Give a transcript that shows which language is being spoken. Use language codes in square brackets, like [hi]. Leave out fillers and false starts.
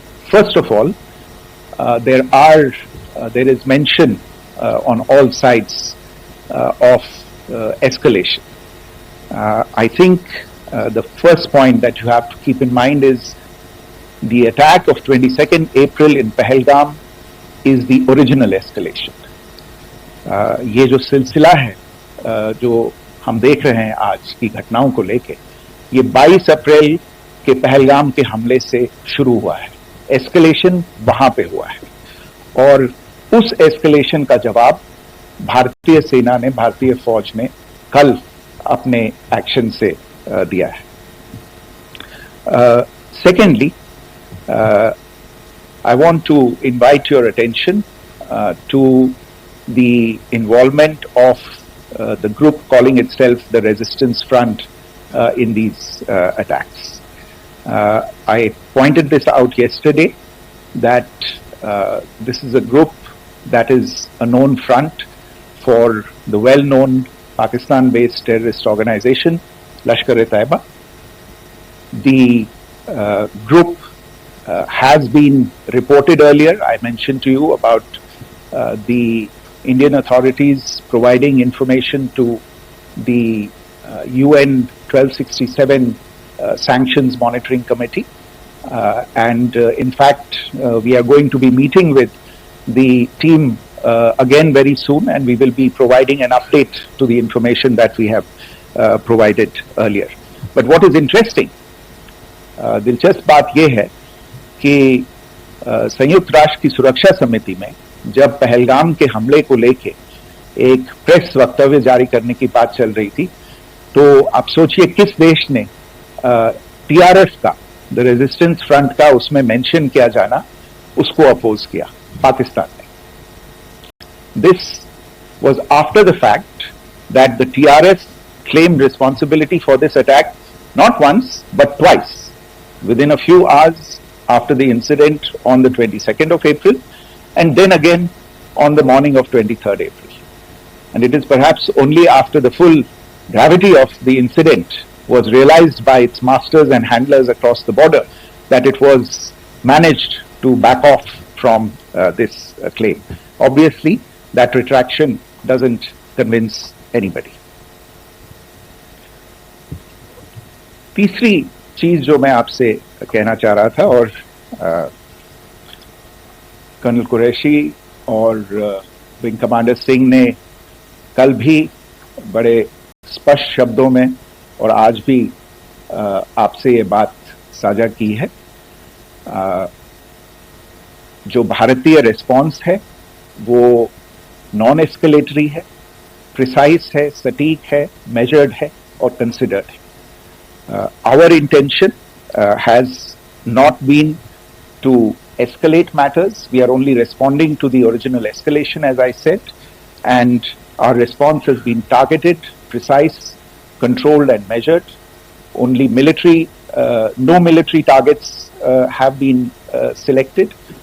[en] First of all, there is mention on all sides of escalation. I think the first point that you have to keep in mind is the attack of 22nd April in Pahalgam is the original escalation. [hi] ये जो सिलसिला है जो हम देख रहे हैं आज की घटनाओं को लेके, ये 22 अप्रैल के पहलगाम के हमले से शुरू हुआ है. एस्केलेशन वहां पे हुआ है और उस एस्केलेशन का जवाब भारतीय सेना ने, भारतीय फौज ने कल अपने एक्शन से दिया है. [en] Secondly, I want to invite your attention to the involvement of the group calling itself the Resistance Front in these attacks. I pointed this out yesterday that this is a group that is a known front for the well-known Pakistan-based terrorist organization, Lashkar-e-Taiba. The group has been reported earlier. I mentioned to you about the Indian authorities providing information to the UN 1267 Sanctions Monitoring Committee. And in fact, we are going to be meeting with the team again very soon, and we will be providing an update to the information that we have provided earlier. But what is interesting, [hi] दिलचस्प बात यह है कि संयुक्त राष्ट्र की सुरक्षा समिति में जब पहलगाम के हमले को लेके एक प्रेस वक्तव्य जारी करने की बात चल रही थी, तो आप सोचिए किस देश ने टीआरएफ का, द रेजिस्टेंस फ्रंट का उसमें मेंशन किया जाना, उसको अपोज किया, पाकिस्तान ने. [en] This was after the fact that the TRS claimed responsibility for this attack not once but twice, within a few hours after the incident on the 22nd of April and then again on the morning of 23rd April. And it is perhaps only after the full gravity of the incident was realized by its masters and handlers across the border that it was managed to back off from this claim. Obviously, that retraction doesn't convince anybody. [hi] तीसरी चीज जो मैं आपसे कहना चाह रहा था, और कर्नल कुरैशी और विंग कमांडर सिंह ने कल भी बड़े स्पष्ट शब्दों में और आज भी आपसे ये बात साझा की है. जो भारतीय रिस्पॉन्स है वो नॉन एस्केलेटरी है, प्रिसाइज है, सटीक है, मेजर्ड है और कंसिडर्ड है. [en] Our intention has not been to escalate matters. We are only responding to the original escalation, as I said, and our response has been targeted, precise, controlled and measured. Only no military targets have been selected.